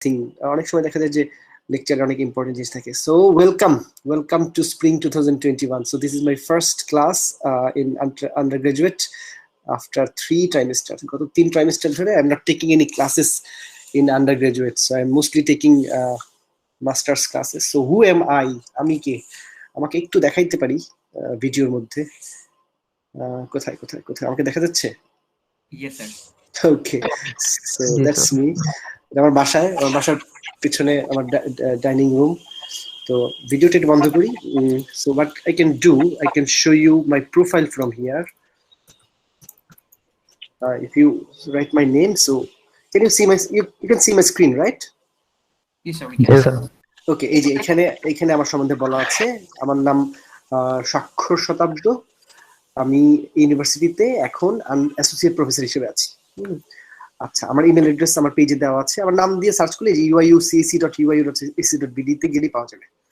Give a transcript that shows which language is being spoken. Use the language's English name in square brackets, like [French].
[Bangla] Thing অনেক সময় দেখা যায় যে লেকচারে অনেক ইম্পর্টেন্ট জিনিস থাকে। [English] So welcome to spring 2021. So this is my first class in undergraduate after 3 trimesters. [Bangla] গত 3 trimester ধরে [English] I'm not taking any classes in undergraduate, so I'm mostly taking [Bangla] masters classes. [English] so who am I, [Bangla] আমি কে? আমাকে একটু দেখাইতে পারি ভিডিওর মধ্যে? কোথায় কোথায় কোথায় আমাকে দেখা যাচ্ছে? [English] Yes, sir. Okay, so that's me. [Bangla] আমার বাসার পিছনে আমার ডাইনিং রুম। তো ভিডিওটা একটু বন্ধ করি। [English] So what I can do, I can show you my profile from here. If you write my name, so can you see you can see my screen, right? Yes, sir. We can. Yes, sir. [Bangla] ওকে, এই যে এখানে আমার সম্বন্ধে বলা আছে। আমার নাম স্বাক্ষর শতাব্দ। আমি ইউনিভার্সিটিতে এখন অ্যাসোসিয়েট প্রফেসর হিসেবে আছি। আচ্ছা, আমার ইমেল অ্যাড্রেস আমার পেজে দেওয়া আছে। আমার নাম দিয়ে সার্চ করলে uiucac.uiu.ac.bd তে গেলেই পাওয়া যাবে।